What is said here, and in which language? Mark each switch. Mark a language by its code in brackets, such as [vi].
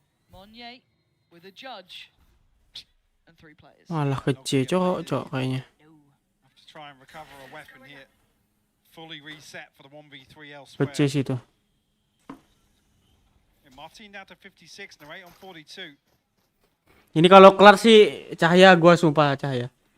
[en] Monye with a judge and 3 players. [id] Malah kece, cok kayaknya. [en] Try and recover a weapon here. Fully reset for the 1v3 elsewhere. [id] Kece sih itu. [en] Martin down to 56, Narrate on 42. [id] Ini kalau kelar sih Cahaya, gua sumpah Cahaya.